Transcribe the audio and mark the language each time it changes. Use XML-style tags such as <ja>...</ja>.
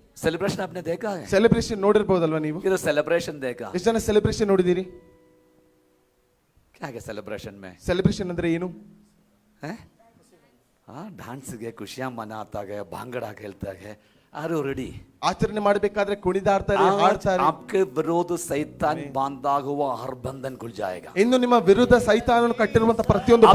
<hi>Celebration आपने देखा है</hi> <kn>ಸೆಲೆಬ್ರೇಷನ್ ನೋಡಿರ್ಬೋದಲ್ವಾ ನೀವು?</kn> <hi>ये तो सेलिब्रेशन देखा</hi> <kn>ಎಷ್ಟು ಜನ ಸೆಲೆಬ್ರೇಷನ್ ನೋಡಿದ್ದೀರಿ?</kn> <hi>क्या है सेलिब्रेशन में</hi> <kn>ಸೆಲೆಬ್ರೇಷನ್ ಅಂದ್ರೆ ಏನು?</kn> <hi>हैं हाँ डांस के खुशियां मनाता गए भांगड़ा खेलता गए</hi> <en>are you ready</en> <kn>ಆಚರಣೆ ಮಾಡಬೇಕಾದ್ರೆ ಕುಣಿದಾಡ್ತಾರೆ, ಹಾಡ್ತಾರೆ.</kn> <hi>आपके विरोध सैतान बांधा हुआ हर बंधन खुल जाएगा</hi> <kn>ಇನ್ನು ನಿಮ್ಮ ವಿರುದ್ಧ ಸೈತಾನನು ಕಟ್ಟಿರುವಂತ ಪ್ರತಿಯೊಂದು</kn>